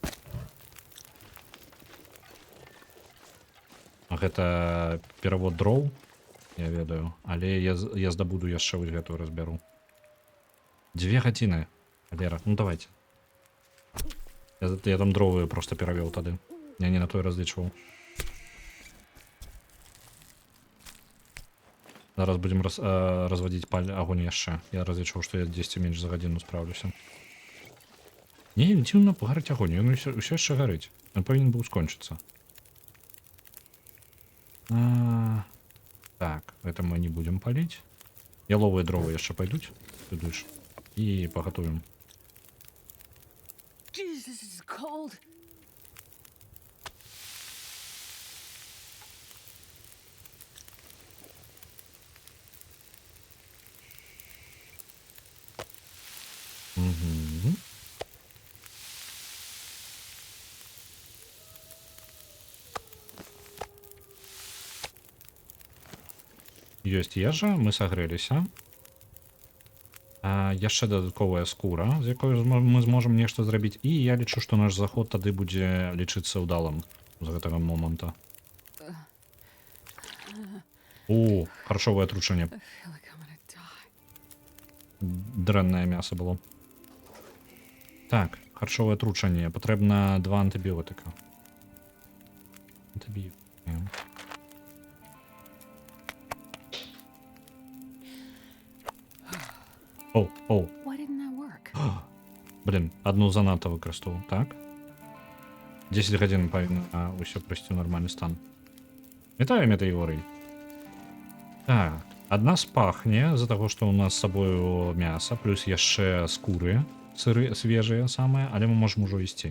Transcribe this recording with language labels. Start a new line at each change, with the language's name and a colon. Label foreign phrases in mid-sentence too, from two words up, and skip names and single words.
Belarusian: Гэта перавод дроў, я ведаю, але я здабуду яшчэ вось гэтую разбяру. 2 гадзіны, Вера, ну давайте. Я там дровы просто перавёў тады. Я не на той разлічваў. Зараз
Russian: будем разводить огонь
Belarusian: яшчэ. Я разлічваў, што я 10 менш за гадзіну справлюся. Не, дзіўна гарыць огонь, ён усё яшчэ гарыць. Ён павінен быў скончыцца. Так,
Russian: это мы не будем палить.
Belarusian: Яловые дровы яшчэ пойдуць. Сюдыш. І пагатуем.
English: Jesus, this is cold. Угу.
Belarusian: Ёсць ежа, мы сагрэліся. Яшчэ дадатковая скура, з якой мы зможам нешта зрабіць. І я лічу, што наш заход тады будзе лічыцца ўдалым з гэтага моманта. О, харчовае атручэнне.
English: I feel like I'm gonna die.
Belarusian: Дрэннае мяса было. Так, харчовае атручэнне. Патрэбна 2 антыбіотыка. Антыбіотыка. Оу.
English: Why didn't that work?
Belarusian: Блин, одну занадто выкарыстоваў. Так. 10 гадзін павінна ўсё прыйсці ў нармальны стан. Вітаю, метэорый. Так, ад нас пахне з-за таго, што ў нас з сабою мяса, плюс яшчэ скуры, сыры свежыя самыя, але мы можам ужо ісці.